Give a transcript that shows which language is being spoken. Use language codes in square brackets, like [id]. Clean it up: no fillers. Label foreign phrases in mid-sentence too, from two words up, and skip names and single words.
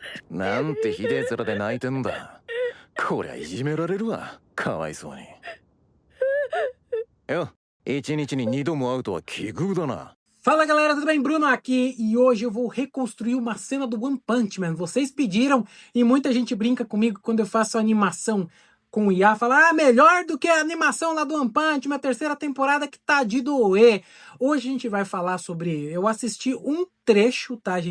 [ja] なんてひでえ面で泣いてんだ。こりゃいじめられるわ。かわいそうに。よ、一日に2度も会うとは奇遇だな。 [pt] Fala galera, tudo bem? Bruno aqui e hoje eu vou reconstruir uma cena do One Punch Man. Vocês pediram e muita gente brinca comigo quando eu faço animação com o IA, fala, melhor do que a animação lá do One Punch Man, a terceira temporada que tá de doer. Hoje a gente vai falar sobre, eu assisti um trecho, tá gente?